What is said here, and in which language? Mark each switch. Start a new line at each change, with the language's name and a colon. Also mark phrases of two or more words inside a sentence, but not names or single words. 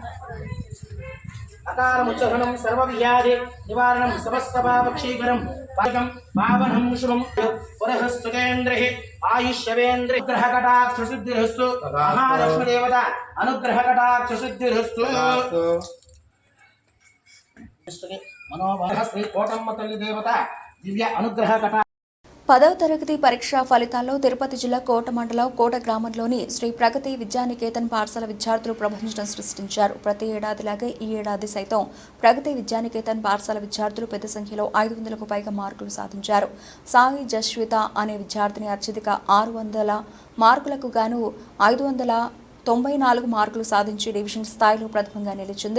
Sanskrit: अकारमुच्चरणं सर्वव्याधि निवारणं समस्तपापक्षीकरं पाकं पावनं शुभं पुरःस्तुतेन्द्रिः आयुष्यवेन्द्रिः ग्रहकटाक्षसिद्धिरस्तु महालक्ष्मीदेवता अनुग्रहकटाक्षसिद्धिरस्तु मनोभावः श्री कोटम्म तल्ली देवता दिव्य अनुग्रहकटा
Telugu: 10వ తరగతి పరీక్షా ఫలితాల్లో తిరుపతి జిల్లా కోట మండలం కోట గ్రామంలోని శ్రీ ప్రగతి విద్యానికేతన్ పాఠశాల విద్యార్థులు ప్రభంజనం సృష్టించారు. ప్రతి ఏడాదిలాగే ఈ ఏడాది సైతం ప్రగతి విద్యానికేతన్ పాఠశాల విద్యార్థులు పెద్ద సంఖ్యలో 500కు పైగా మార్కులు సాధించారు. సాయి జస్విత అనే విద్యార్థిని అత్యధిక 600 మార్కులకు గాను 594 మార్కులు సాధించి డివిజన్ స్థాయిలో ప్రథమంగా నిలిచింది.